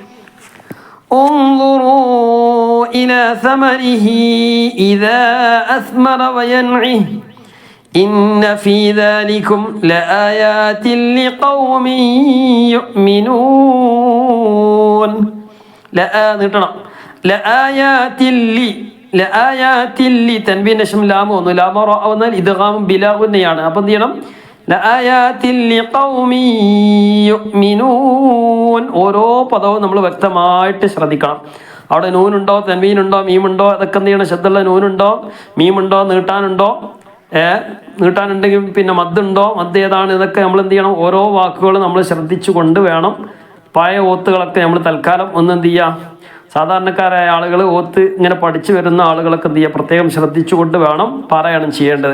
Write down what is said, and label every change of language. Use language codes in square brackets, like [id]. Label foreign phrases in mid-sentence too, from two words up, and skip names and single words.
[ar] انظروا إلى ثمره إذا أثمر وينعه إن في ذلكم لآيات لقوم يؤمنون. [ml] لآيات തൻവീൻ ശേഷം ലാമ വന്നു. ലാമ വന്നാൽ ഇദ്ഗാമും ബിലാഗുന്നയാണ്. അപ്പം എന്ത് ചെയ്യണം? [ar] لآيات لقوم يؤمنون. [ml] ഓരോ പദവും നമ്മൾ വ്യക്തമായിട്ട് ശ്രദ്ധിക്കണം. അവിടെ നൂനുണ്ടോ, തൻവീനുണ്ടോ, മീമുണ്ടോ, അതൊക്കെ എന്ത് ചെയ്യണം? ശബ്ദമുള്ള നൂനുണ്ടോ, മീമുണ്ടോ, നീട്ടാനുണ്ടോ, നീട്ടാനുണ്ടെങ്കിൽ പിന്നെ മദ്ദുണ്ടോ, മദ് ഏതാണ്, ഇതൊക്കെ നമ്മൾ എന്ത് ചെയ്യണം? ഓരോ വാക്കുകളും നമ്മൾ ശ്രദ്ധിച്ചു കൊണ്ട് വേണം പഴയ ഓത്തുകളൊക്കെ നമ്മൾ തൽക്കാലം ഒന്ന് എന്ത് ചെയ്യുക, സാധാരണക്കാരായ ആളുകൾ ഓത്ത് ഇങ്ങനെ പഠിച്ചു വരുന്ന ആളുകളൊക്കെ എന്ത് ചെയ്യുക, പ്രത്യേകം ശ്രദ്ധിച്ചുകൊണ്ട് വേണം പാരായണം ചെയ്യേണ്ടത്.